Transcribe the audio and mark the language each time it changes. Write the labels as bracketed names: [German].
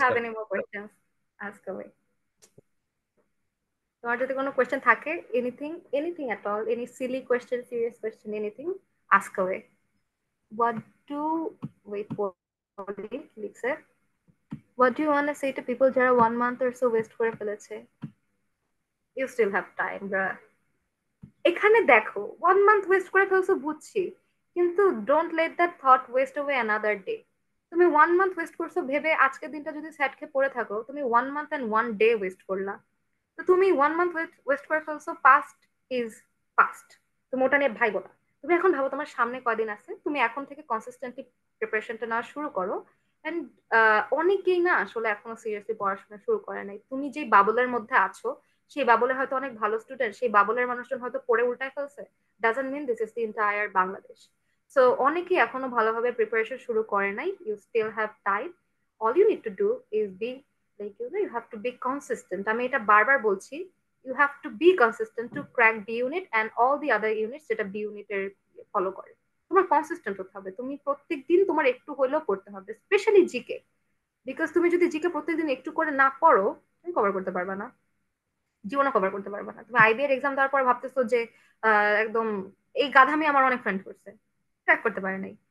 [English] have any more questions, ask away. [Bangla] তোমার যদি কোনো কোয়েশ্চেন থাকে, [English] Anything at all, any silly question, serious question, anything, ask away. What do wait for it লিখছে, what do you want to say to people যারা 1 month or so waste করে ফেলেছে? You still have time, bruh. [Bangla] এখানে দেখো 1 month West করে ফেলছো বুঝছি, কিন্তু [English] Don't let that thought waste away another day. [Bangla] তুমি 1 month ওয়েস্ট করছো ভেবে আজকের দিনটা যদি স্যাড খেয়ে পড়ে থাকো, তুমি 1 month and 1 day ওয়েস্ট করলা। তো তুমি 1 month ওয়েস্ট করে ফেলছো, পাস্ট ইজ পাস্ট, তুমি ওটা নিয়ে ভাইবো না। তুমি এখন ভাবো তোমার সামনে কদিন আছে, তুমি এখন থেকে কনসিস্টেন্টলি প্রিপারেশনটা নেওয়া শুরু করো। এন্ড অনেকেই না আসলে এখনো সিরিয়াসলি পড়াশোনা শুরু করে নাই। তুমি যে বাবলের মধ্যে আছো, সেই বাবলে হয়তো অনেক ভালো স্টুডেন্ট, সেই বাবলের মানুষজন হয়তো পড়ে উল্টায় ফেলছে, [English] Doesn't mean this is the entire Bangladesh. [Bangla] So অনেকেই এখনো ভালোভাবে প্রিপারেশন শুরু করে নাই। [English] You still have time. All you need to do is be like you have to be consistent. [Bangla] আমি এটা বারবার বলছি, [English] you have to be consistent to crack B unit and all the other units যেটা B unit এর follow করে। [Bangla] তোমার consistent হতে হবে, তুমি প্রত্যেকদিন তোমার একটু হলেও পড়তে হবে, স্পেশালি জিকে। বিকজ তুমি যদি জিকে প্রত্যেকদিন একটু করে না পড়ো, তুমি কভার করতে পারবে না, জীবনে কভার করতে পারবে না। তুমি আইবি এর এক্সাম দেওয়ার পর ভাবতেছো যে একদম এই গাধামি আমার অনেক ফ্রেন্ড করছে, ক্র্যাক করতে পারে নাই।